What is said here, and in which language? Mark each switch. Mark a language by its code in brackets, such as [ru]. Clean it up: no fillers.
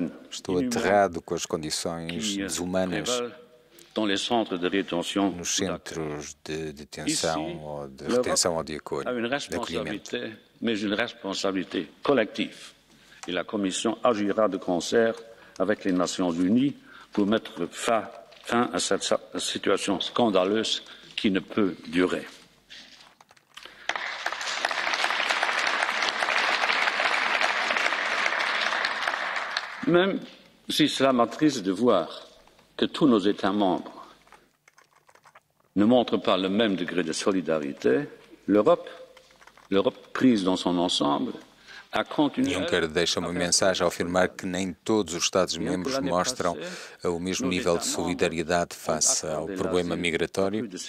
[pt] Estou aterrado com as condições desumanas nos centros de detenção ou de retenção ou de acolhimento. [fr] Mais une responsabilité collective. Et la Commission agira de concert avec les Nations Unies pour mettre fin à cette situation scandaleuse qui ne peut durer. Même si cela m'attriste de voir que tous nos États membres ne montrent pas le même degré de solidarité, l'Europe prise dans son ensemble, a continué. [pt] Juncker deixa uma mensagem ao afirmar que nem todos os Estados-membros mostram o mesmo nível de solidariedade face ao problema migratório.